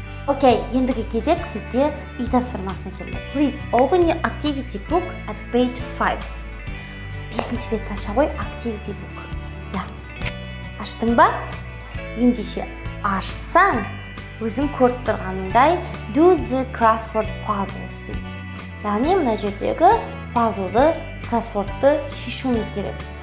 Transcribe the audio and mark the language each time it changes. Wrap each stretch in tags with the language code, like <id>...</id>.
<kk>Окей, ендігі кезек бізде үй тапсырмасына келді.</kk> <en>Please open your activity book at page 5.</en> <kk>5-ші бетті аша ғой,</kk> <en>activity book.</en> <kk>Я, аштың ба? Ендеше ашсаң, өзің көріп тұрғаныңдай</kk> <en>do the crossword puzzle</en> <kk>дейді. Яғни мына жердегі пазлды, кроссвордты шешуіміз керек.</kk>